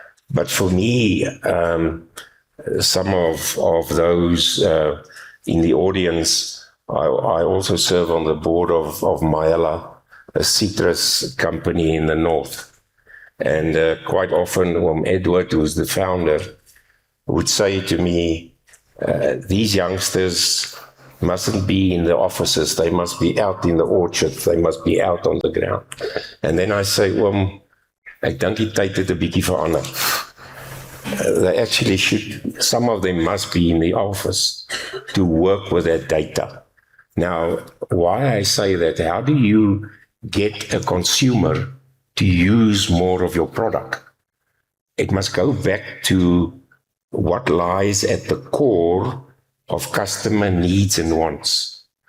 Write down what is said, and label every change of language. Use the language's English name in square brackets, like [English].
[English] But for me, some of those in the audience, I also serve on the board of Mayala, a citrus company in the north. And quite often, Edward, who's the founder, would say to me, these youngsters mustn't be in the offices, they must be out in the orchards, they must be out on the ground. And then I say, [Afrikaans] ek dink die tyd het 'n bietjie verander. [English] They actually should, some of them must be in the office to work with that data. Now, why I say that, how do you get a consumer to use more of your product? It must go back to what lies at the core of customer needs and wants.